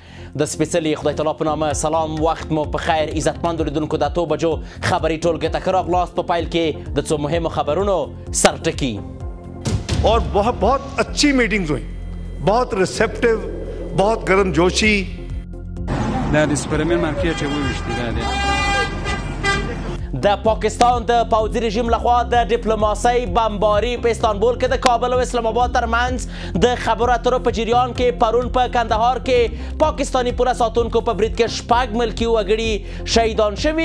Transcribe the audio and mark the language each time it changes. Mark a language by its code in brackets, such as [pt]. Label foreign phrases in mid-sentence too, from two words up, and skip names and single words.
[ps] د سپېڅلي خدای تعالی په نامه سلام، وخت مو په خیر. عزتمندو لیدونکو د 8 بجو خبري ټولګي ته ښه راغلاست. په پیل کې د څو مهمو خبرونو سرټکي. [ur] اور بہت اچھی میٹنگز ہوئی، بہت ریسیپٹو، بہت گرم جوشی. [ps] د سپرمن مارکیټ وویشتي ده د پاکستان د پوځي رژیم لخوا د ډیپلوماسۍ بمباري په استانبول کې د کابل او اسلام آباد ترمنځ د خبرو اترو په جریان کې پرون په کندهار کې پاکستاني پوله ساتونکو په برید کې 6 ملکي وګړي شهیدان شوي.